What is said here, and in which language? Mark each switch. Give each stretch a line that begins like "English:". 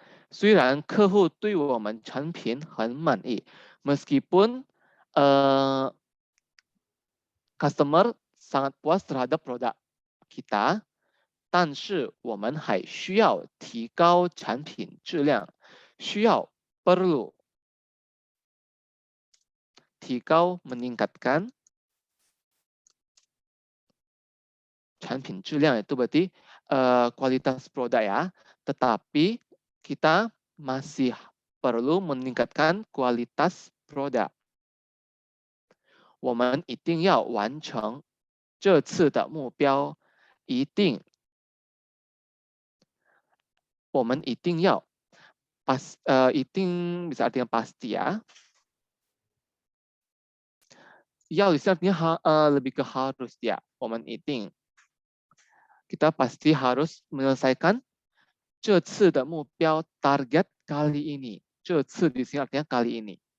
Chinese: 虽然客户对我们产品很满意
Indonesian: meskipun customer sangat puas terhadap produk kita
Chinese: 但是我们还需要提高产品质量需要 perlu 提高 meningkatkan
Indonesian: 产品质量itu berarti kualitas produk ya, tetapi kita masih perlu meningkatkan kualitas produk.
Chinese: 我们一定要完成这次的目标，一定，我们一定要一定
Indonesian: bisa artinya pasti ya. 要 bisa artinya lebih ke harus ya.
Chinese: 我们一定
Indonesian: kita pasti harus menyelesaikan
Chinese: 这次的目标
Indonesian: target kali ini. 这次di sini artinya kali ini.